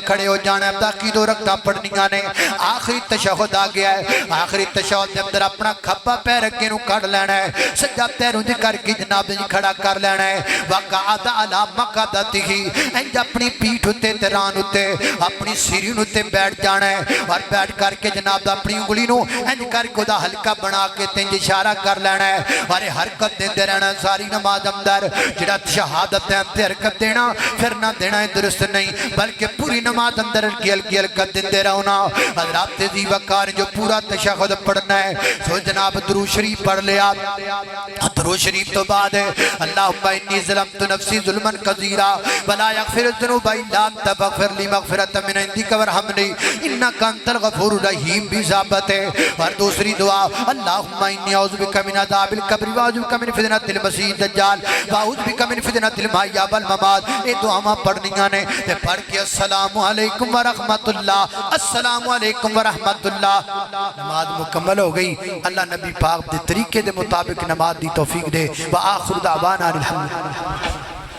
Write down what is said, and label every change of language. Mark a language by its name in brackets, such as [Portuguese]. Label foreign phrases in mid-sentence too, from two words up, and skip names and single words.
[Punjabi] کھڑے ہو جانا ہے باقی 2 رکعتاں پڑھنیاں نے آخری تشہد آ گیا ہے آخری تشہد کے اندر اپنا کھبا پیر اگے نو کڑ لینا ہے سجدہ پیروں دے کر کے جناب جی کھڑا کر لینا ہے [Arabic] وقعد علی مقعدتہ [Punjabi] انج اپنی پیٹھ تے تران تے اپنی سیری نو تے بیٹھ جانا ہے اور بیٹھ کر کے جناب اپنی انگلی نو انج کر کے دا ہلکا بنا کے تنج اشارہ کر لینا ہے اور حرکت دیندے رہنا ساری نماز اندر جڑا شہادت تے حرکت دینا پھر نہ دینا درست نہیں بلکہ پوری نماز اندر ہلکی ہلکی حرکت دیندے رہنا حضرات جی وقار جو پورا تشہد پڑھنا ہے تو جناب درود شریف پڑھ لیا درود شریف تو بعد ہے [Arabic] اللہم انی ظلمت نفسی ظلما کثیرا ولا یغفر الذنوب الا انت فاغفر لی مغفرۃ من عندک وارحمنی انک انت الغفور الرحیم [Punjabi] بھی ثابت ہے اور دوسری دعا [Arabic] اللہم انی اعوذ بک من عذاب القبر واعوذ بک من فتنۃ المسیح الدجال واعوذ بک من فتنۃ المحیا والممات [Punjabi] یہ دعاواں پڑھنیاں نے تے پڑھ کے [Arabic] السلام علیکم ورحمۃ اللہ السلام علیکم ورحمۃ اللہ [Punjabi] نماز مکمل ہو گئی اللہ نبی پاک دے طریقے دے مطابق نماز دی توفیق دے [Arabic] وآخر دعوانا الحمدللہ